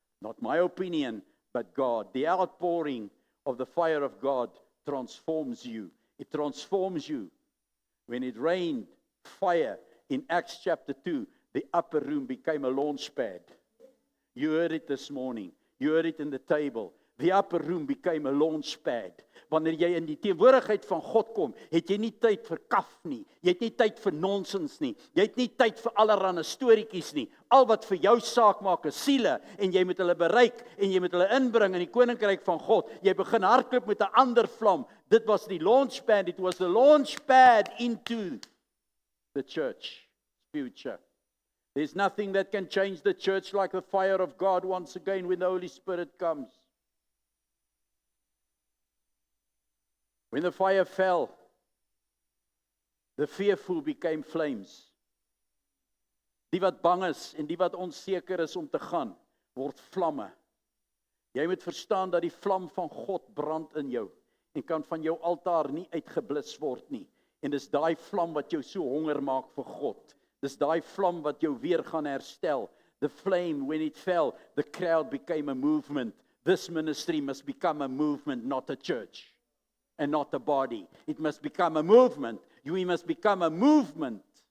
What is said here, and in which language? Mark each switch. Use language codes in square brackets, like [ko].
[en] Not my opinion, but God. The outpouring of the fire of God transforms you. It transforms you. When it rained fire in Acts chapter 2, the upper room became a launch pad. You heard it this morning. You heard it in the table. The upper room became a launch pad. [af] Wanneer jy in die teenwoordigheid van God kom, het jy nie tyd vir kaf nie. Jy het nie tyd vir nonsens nie. Jy het nie tyd vir allerlei storieetjies nie. Al wat vir jou saak maak is siele en jy moet hulle bereik en jy moet hulle inbring in die koninkryk van God. Jy begin hardloop met 'n ander vlam. Dit was die launch pad. [en] It was the launch pad into the church future. There's nothing that can change the church like the fire of God once again when the Holy Spirit comes. When the fire fell, the fearful became flames. [af] Die wat bang is en die wat onseker is om te gaan, word vlamme. Jy moet verstaan dat die vlam van God brand in jou en kan van jou altaar nie uitgeblus word nie. En dis daai vlam wat jou so honger maak vir God. Dis daai vlam wat jou weer gaan herstel. [en] The flame, when it fell, the crowd became a movement. This ministry must become a movement, not a church. And not a body. It must become a movement. We must become a movement.